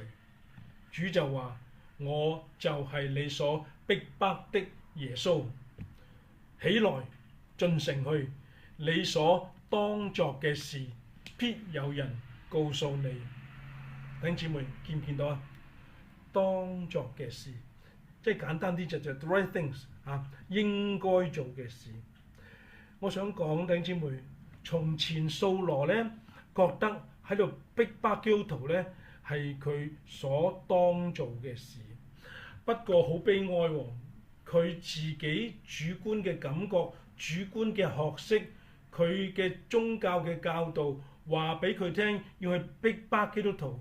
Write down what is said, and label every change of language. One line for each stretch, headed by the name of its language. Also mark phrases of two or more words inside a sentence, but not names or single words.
Cantonese: 主就話：我就係你所逼迫的耶穌。起來，進城去，你所當作嘅事，必有人告訴你。弟兄姊妹，見唔見到啊？當作嘅事，即係簡單啲就
English: the right things
Cantonese: 啊，應該做嘅事。我想講，弟兄姊妹，從前掃羅咧覺得喺度逼迫基督徒咧係佢所當做嘅事，不過好悲哀喎，佢自己主觀嘅感覺、主觀嘅學識、佢嘅宗教嘅教導話俾佢聽，要去逼迫基督徒。